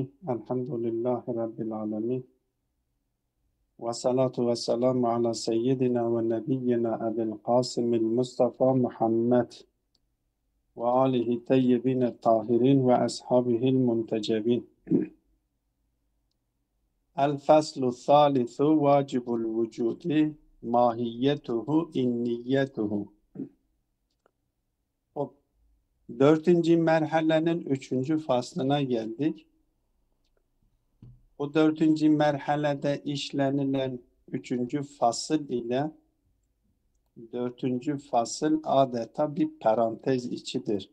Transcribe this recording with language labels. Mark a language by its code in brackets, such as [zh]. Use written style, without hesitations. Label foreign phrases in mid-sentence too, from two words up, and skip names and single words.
[ar] الحمد لله رب العالمين، والصلاة والسلام على سيدنا ونبينا أبي القاسم المصطفى محمد وآله الطيبين الطاهرين وأصحابه المنتجبين. الفصل الثالث واجب الوجود ماهيته إنيته. [tr] Dördüncü merhalenin üçüncü faslına geldik. Bu dördüncü merhalede işlenilen üçüncü fasıl ile dördüncü fasıl adeta bir parantez içidir.